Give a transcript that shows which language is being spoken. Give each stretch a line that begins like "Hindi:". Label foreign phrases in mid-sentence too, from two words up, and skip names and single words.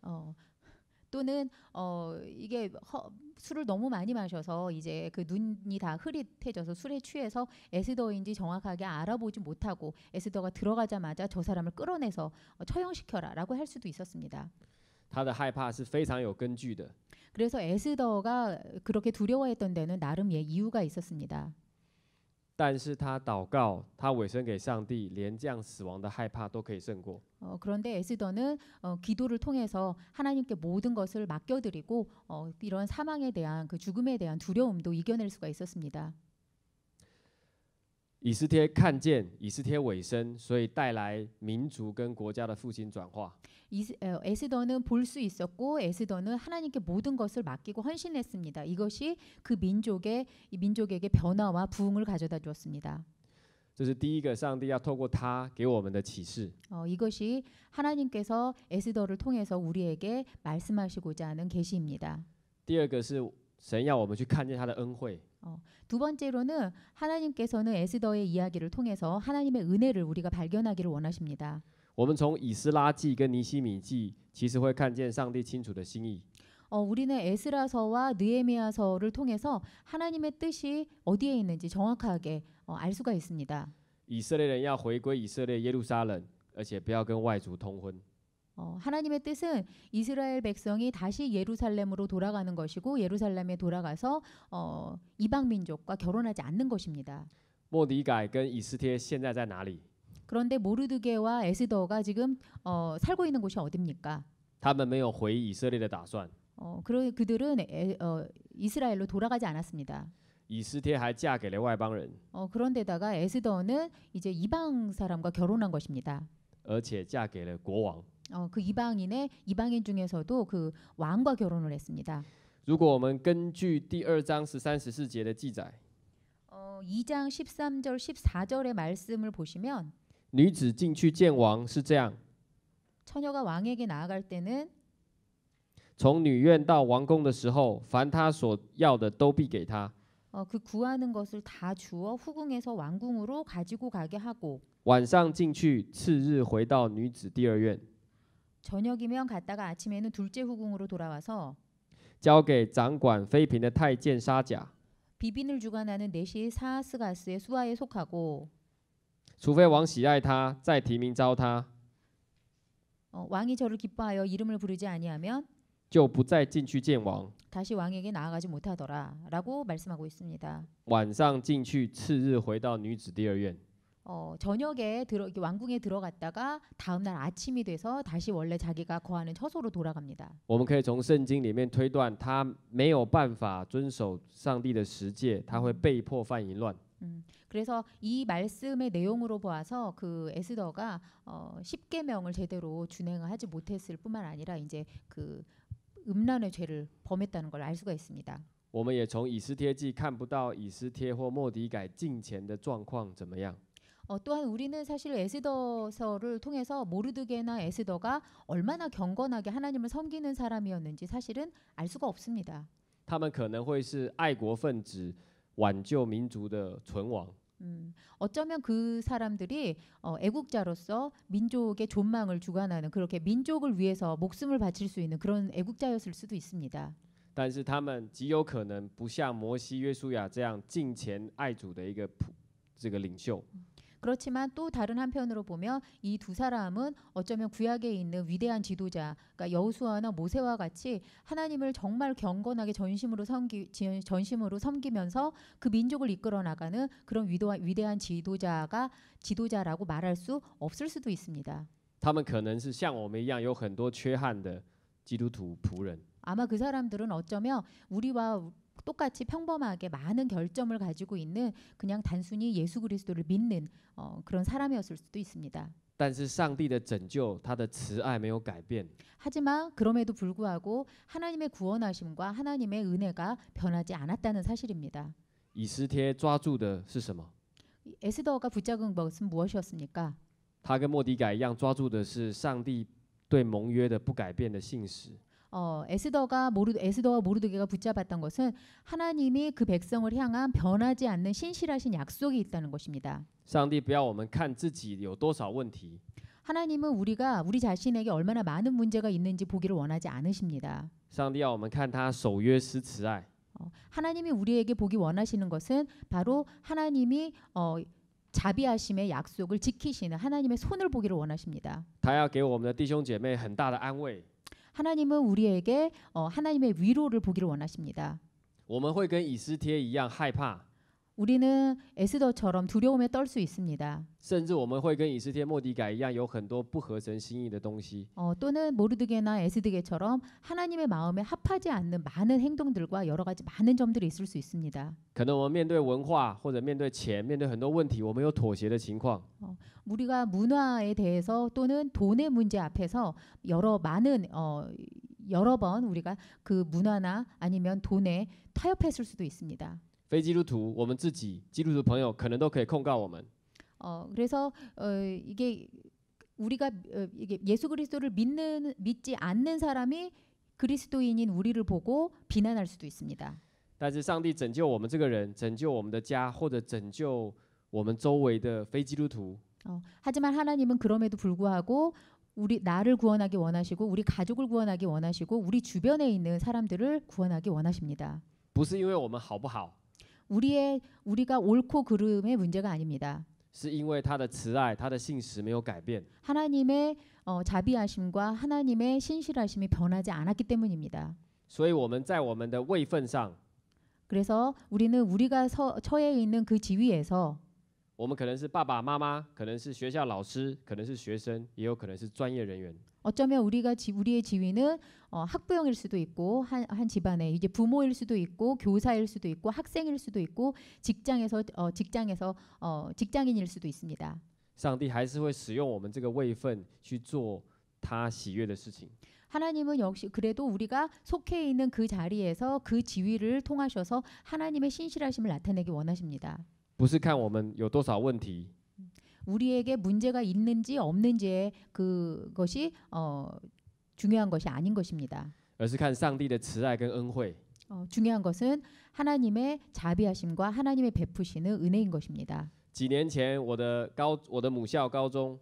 Korean: 또는 이게 술을 너무 많이 마셔서 이제 그 눈이 다 흐릿해져서 술에 취해서 에스더인지 정확하게 알아보지 못하고 에스더가 들어가자마자 저 사람을 끌어내서 처형시켜라라고 할 수도 있었습니다.
Chinese: 他的害怕是非常有根据的。
Korean: 그래서 에스더가 그렇게 두려워했던 데는 나름 이유가 있었습니다.
Chinese: 但是他祷告，他委身给上帝，连这样死亡的害怕都可以胜过。
Korean: 그런데 에스더는 기도를 통해서 하나님께 모든 것을 맡겨드리고 이런 사망에 대한 그 죽음에 대한 두려움도 이겨낼 수가 있었습니다.
Chinese: 以斯帖看见以斯帖委身，所以带来民族跟国家的复兴转化。
Korean: 에스더는 볼 수 있었고 에스더는 하나님께 모든 것을 맡기고 헌신했습니다. 이것이 그 민족에게 변화와 부흥을 가져다 주었습니다.
Chinese: 这是第一个，上帝要透过他给我们的启示。
Korean: 이것이 하나님께서 에스더를 통해서 우리에게 말씀하시고자 하는 계시입니다.
Chinese: 第二个是神要我们去看见他的恩惠。
Korean: 두 번째로는 하나님께서는 에스더의 이야기를 통해서 하나님의 은혜를 우리가 발견하기를 원하십니다.
Chinese: 我们从以斯拉记跟尼希米记，其实会看见上帝清楚的心意。
Korean: 우리는 에스라서와 느헤미야서를 통해서 하나님의 뜻이 어디에 있는지 정확하게 알 수가 있습니다.
Chinese: 以色列人要回归以色列耶路撒冷，而且不要跟外族通婚。
Korean: 하나님의 뜻은 이스라엘 백성이 다시 예루살렘으로 돌아가는 것이고 예루살렘에 돌아가서 이방 민족과 결혼하지 않는 것입니다.
Chinese: 末底改跟以斯帖现在在哪里？
Korean: 그런데 모르드게와 에스더가 지금 살고 있는 곳이 어디입니까?
Chinese: 他们没有回以色列的打算。
Korean: 그들은 이스라엘로 돌아가지 않았습니다.
Chinese: 以斯帖还嫁给了外邦人，
Korean: 그런데다가 에스더는 이제 이방 사람과 결혼한 것입니다.
Chinese: 而且嫁给了国王。
Korean: 그 이방인 중에서도 그 왕과 결혼을 했습니다.
Chinese: 如果我们根据第2章13、14节的记载，
Korean: 2장 13절 14절의 말씀을 보시면
Chinese: 女子进去见王是这样：
Korean: 처녀가 왕에게 나아갈 때는
Chinese: 从女院到王宫的时候，凡她所要的都必给她。
Korean: 그 구하는 것을 다 주어 후궁에서 왕궁으로 가지고 가게 하고
Chinese: 晚上进去，次日回到女子第2院，
Korean: 저녁이면 갔다가 아침에는 둘째 후궁으로 돌아와서
Chinese: 交给掌管妃嫔的太监沙甲，
Korean: 비빈을 주관하는 내시 사하스가스의 수하에 속하고
Chinese: 除非王喜爱他，再提名召他，
Korean: 왕이 저를 기뻐하여 이름을 부르지 아니하면
Chinese: 就不再进去见王。
Korean: 다시 왕에게 나아가지 못하더라라고 말씀하고 있습니다.
Chinese: 晚上进去，次日回到女子第2院。
Korean: 저녁에 왕궁에 들어갔다가 다음 날 아침이 돼서 다시 원래 자기가 거하는 처소로 돌아갑니다.
Chinese: 我们可以从圣经里面推断，他没有办法遵守上帝的十诫，他会被迫犯淫乱。
Korean: 그래서 이 말씀의 내용으로 보아서 그 에스더가 10계명을 제대로 준행을 하지 못했을 뿐만 아니라 이제 그 음란의 죄를 범했다는 걸 알 수가 있습니다.
Chinese: 我们也从以斯帖记看不到以斯帖或末底改敬虔的状况怎么样。
Korean: 또한 우리는 사실 에스더서를 통해서 모르드게나 에스더가 얼마나 경건하게 하나님을 섬기는 사람이었는지 사실은 알 수가 없습니다.
Chinese: 他们可能会是爱国分子，挽救民族的存亡。
Korean: 어쩌면 그 사람들이 애국자로서 민족의 존망을 주관하는 그렇게 민족을 위해서 목숨을 바칠 수 있는 그런 애국자였을 수도 있습니다.
Chinese: 但是他们极有可能不像摩西、约书亚这样敬虔爱主的一个这个领袖。
Korean: 그렇지만 또 다른 한편으로 보면 이 두 사람은 어쩌면 구약에 있는 위대한 지도자, 그러니까 여호수아나 모세와 같이 하나님을 정말 경건하게 전심으로 섬기면서 그 민족을 이끌어 나가는 그런 위대한 지도자라고 말할 수 없을 수도 있습니다.
Chinese: 他们可能是像我们一样有很多缺憾的基督徒仆人。
Korean: 아마 그 사람들은 어쩌면 우리와 똑같이 평범하게 많은 결점을 가지고 있는 그냥 단순히 예수 그리스도를 믿는 그런 사람이었을 수도 있습니다.
Chinese: 但是上帝的拯救，他的慈爱没有改变。
Korean: 하지만 그럼에도 불구하고 하나님의 구원하심과 하나님의 은혜가 변하지 않았다는 사실입니다.
Chinese: 以斯帖抓住的是什么？
Korean: 에스더가 붙잡은 것은 무엇이었습니까?
Chinese: 他跟末底改一样，抓住的是上帝对盟约的不改变的信实。
Korean: 에스더와 모르드게가 붙잡았던 것은 하나님이 그 백성을 향한 변하지 않는 신실하신 약속이 있다는 것입니다.
Chinese: 上帝不要我们看自己有多少问题，
Korean: 하나님은 우리가 우리 자신에게 얼마나 많은 문제가 있는지 보기를 원하지 않으십니다.
Chinese: 上帝要我们看他守约施慈爱。
Korean: 하나님이 우리에게 보기 원하시는 것은 바로 하나님이 자비하심의 약속을 지키시는 하나님의 손을 보기를 원하십니다.
Chinese: 他要给我们的弟兄姐妹很大的安慰。
Korean: 하나님은 우리에게 하나님의 위로를 보기를 원하십니다.
Chinese: 我们会跟以斯帖一样害怕，
Korean: 우리는 에스더처럼 두려움에 떨 수 있습니다.
Chinese: 甚至我们会跟以斯帖、末底改一样，有很多不合神心意的东西。
Korean: 또는 모르드게나 에스드게처럼 하나님의 마음에 합하지 않는 많은 행동들과 여러 가지 많은 점들이 있을 수 있습니다.
Chinese: 可能我们面对文化或者面对钱，面对很多问题，我们有妥协的情况。
Korean: 우리가 문화에 대해서 또는 돈의 문제 앞에서 여러 번 우리가 그 문화나 아니면 돈에 타협했을 수도 있습니다.
Chinese: 非基督徒，我们自己基督徒朋友可能都可以控告我们。
Korean: 그래서 이게 우리가 이게 예수 그리스도를 믿지 않는 사람이 그리스도인인 우리를 보고 비난할 수도 있습니다.
Chinese: 但是上帝拯救我们这个人，拯救我们的家，或者拯救我们周围的非基督徒，
Korean: 하지만 하나님은 그럼에도 불구하고 나를 구원하기 원하시고 우리 가족을 구원하기 원하시고 우리 주변에 있는 사람들을 구원하기 원하십니다.
Chinese: 不是因为我们好不好，
Korean: 우리가 옳고 그름의 문제가 아닙니다.
Chinese: 是因为他的慈爱、他的信实没有改变。
Korean: 하나님의 자비하심과 하나님의 신실하심이 변하지 않았기 때문입니다.
Chinese: 所以我们在我们的位分上，
Korean: 그래서 우리가 처해 있는 그 지위에서
Chinese: 我们可能是爸爸妈妈，可能是学校老师，可能是学生，也有可能是专业人员。
Korean: 어쩌면 우리의 지위는 학부형일 수도 있고 한 집안의 이제 부모일 수도 있고 교사일 수도 있고 학생일 수도 있고 직장에서 직장인일 수도 있습니다.
Chinese: 上帝还是会使用我们这个位分去做他喜悦的事情。
Korean: 하나님은 역시 그래도 우리가 속해 있는 그 자리에서 그 지위를 통하셔서 하나님의 신실하심을 나타내기 원하십니다.
Chinese: 不是看我们有多少问题，
Korean: 우리에게 문제가 있는지 없는지의 그것이 중요한 것이 아닌 것입니다.
Chinese: 而是看上帝的慈爱跟恩惠。
Korean: 중요한 것은 하나님의 자비하심과 하나님의 베푸시는 은혜인 것입니다.
Chinese: 几年前，我的母校高中